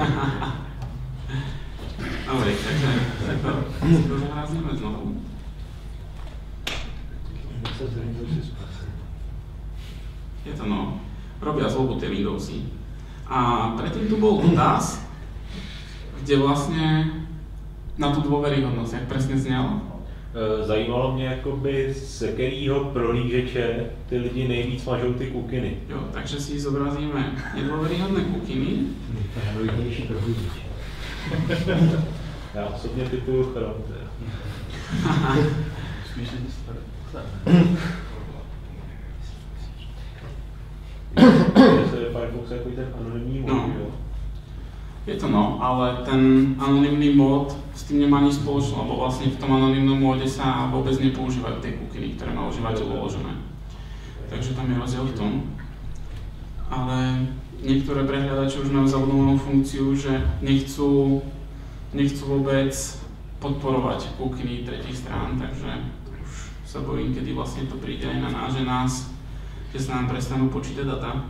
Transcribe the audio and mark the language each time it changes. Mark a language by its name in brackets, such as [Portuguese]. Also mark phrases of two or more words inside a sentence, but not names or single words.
[Slovak] Dobre, takže si to zahrázneme znovu. Je to no, robia zlobu tie Windowsy. A predtým tu bol dotaz, kde vlastne na tú dôveryhodnosť, jak presne znelo. [Czech] Zajímalo mě, jakoby, z jakého prohlížeče ty lidi nejvíc mažou ty kukiny. [Slovak] Jo, takže si zobrazíme nedôveryhodné kukiny. [Czech] Největší prohlížeč. Já osobně typuju Chrome. Spíš lidi staré. To je Firefox jako ten anonymní mod, jo? [Slovak] Je to no, ale ten anonymný mód s tým nemá nič spoločné, lebo vlastne v tom anonymnom móde sa vôbec nepoužívajú tie kukiny, ktoré má užívateľ uložené. Takže tam je rozdiel v tom. Ale niektoré prehľadače už majú zabudovanú funkciu, že nechcú vôbec podporovať kukiny tretích strán, takže už sa bojím, kedy vlastne to príde aj na nás, že sa nám prestanú počítať data.